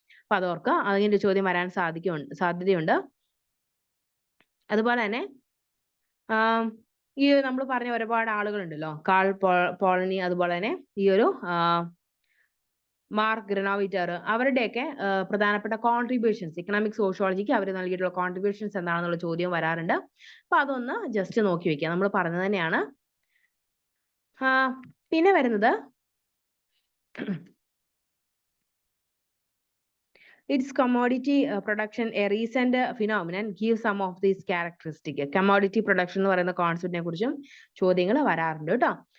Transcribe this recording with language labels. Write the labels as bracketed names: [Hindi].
[Malayalam] അപ്പൊ അതോർക്കുക, അതിന്റെ ചോദ്യം വരാൻ സാധ്യതയുണ്ട്. അതുപോലെ തന്നെ ഈ നമ്മൾ പറഞ്ഞ ഒരുപാട് ആളുകളുണ്ടല്ലോ, കാൾ പോളനി, അതുപോലെ തന്നെ ഈ ഒരു മാർക്ക് ഗ്രനോവിറ്റർ, അവരുടെയൊക്കെ പ്രധാനപ്പെട്ട കോൺട്രിബ്യൂഷൻസ് ഇക്കണോമിക് സോഷ്യോളജിക്ക് അവർ നൽകിയിട്ടുള്ള കോൺട്രിബ്യൂഷൻസ് എന്താണെന്നുള്ള ചോദ്യം വരാറുണ്ട്. അപ്പൊ അതൊന്ന് ജസ്റ്റ് നോക്കി വെക്കുക, നമ്മൾ പറഞ്ഞത് തന്നെയാണ്. പിന്നെ വരുന്നത് [English] its commodity production, a recent phenomenon, give some of these characteristics. [Malayalam] Commodity production എന്ന് പറയുന്ന കോൺസെപ്റ്റിനെ കുറിച്ചും ചോദ്യങ്ങൾ വരാറുണ്ട് കേട്ടോ.